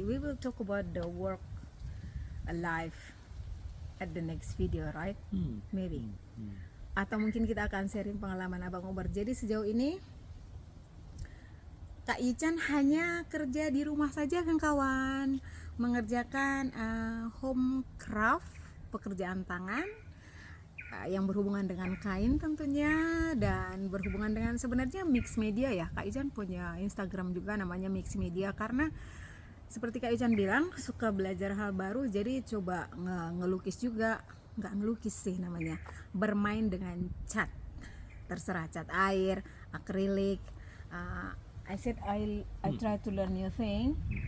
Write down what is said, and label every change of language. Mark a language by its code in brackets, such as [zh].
[en] We will talk about the work life at the next video, right? Maybe. [id] Atau mungkin kita akan sharing pengalaman Abang Umar. Jadi sejauh ini Kak Ican hanya kerja di rumah saja kan kawan, mengerjakan home craft, pekerjaan tangan yang berhubungan dengan kain tentunya, dan berhubungan dengan sebenarnya mix media ya. Kak Ican punya Instagram juga namanya mix media, karena seperti Kak Ican bilang suka belajar hal baru, jadi coba ngelukis juga, nggak ngelukis sih namanya, bermain dengan cat, terserah cat air, akrilik. [en] I said I try to learn new thing.